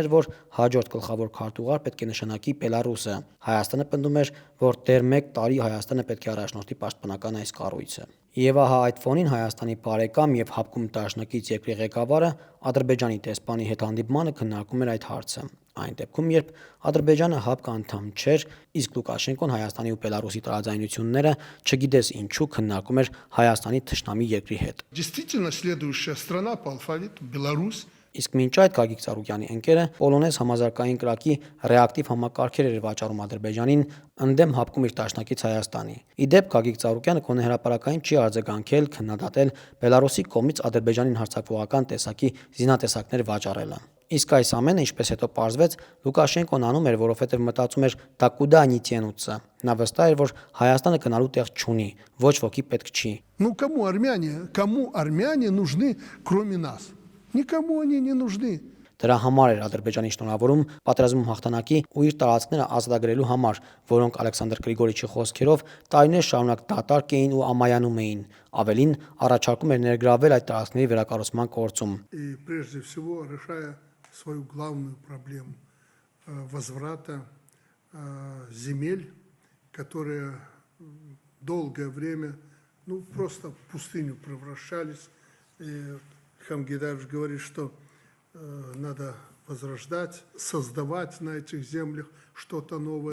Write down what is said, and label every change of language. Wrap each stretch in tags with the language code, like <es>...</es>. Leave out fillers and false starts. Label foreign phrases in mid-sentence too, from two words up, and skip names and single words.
<hy>էր, որ հաջորդ գլխավոր քարտուղար պետք է նշանակի Բելարուսը։ Հայաստանը պնդում էր, որ դեռ 1 տարի Հայաստանը պետք է առաջնորդի պաշտպանական այս կառույցը։ Եվ ահա այդ ֆոնին Հայաստանի բարեկամ եւ հապկում դաշնակից երկրի ղեկավարը Ադրբեջանի դեսպանի հետ հանդիպմանը քննարկում էր այդ հարցը։ Այն դեպքում, երբ Ադրբեջանը ՀԱՊԿ անդամ չէր, իսկ Լուկաշենկոն Հայաստանի ու Բելարուսի տարաձայնությունները չգիտես ինչու քննարկում էր Հայաստանի թշնամի երկրի հետ։</hy> <ru>Действительно, следующая страна по алфавиту Беларусь.</ru> <hy>Իսկ մինչ այդ Գագիկ Ծառուկյանի ընկերը Պոլոնեզ համազարգային կրակի ռեակտիվ համակարգեր էր վաճառում Ադրբեջանին ընդդեմ հապկում իր դաշնակից Հայաստանի։ Իդեպ Գագիկ Ծառուկյանը կոնե հրապարակային չի արձագանքել քննադատել Բելարուսի կողմից Ադրբեջանին հարձակվողական տեսակի զինատեսակներ վաճառելը։ Իսկ այս ամենը, ինչպես հետո պարզվեց, Լուկաշենկոն անում էր, որովհետև մտածում էր դա</hy> <ru>куда ни денутся։</ru> <hy>Նա վստահ էր, որ Հայաստանը գնալու տեղ չունի, ոչ ոքի պետք չի։</hy> <ru>Ну кому армяне нужны, кроме нас? Никому они не нужны.</ru> <hy>Դրա համար էր Ադրբեջանի շնորհավորում պատերազմում հաղթանակի ու իր տարածքները ազատագրելու համար, որոնք Ալեքսանդր Գրիգորիչի խոսքերով տարիներ շարունակ դատարկ էին ու ամայանում էին, ավելին առաջարկում էր ներգրավել այդ տարածքների վերակառուցման գործում։</hy> <ru>И прежде всего решая свою главную проблему возврата земель, которые долгое время, просто в пустыню превращались. И Хамгидарович говорит, что надо возрождать, создавать на этих землях что-то новое.</ru>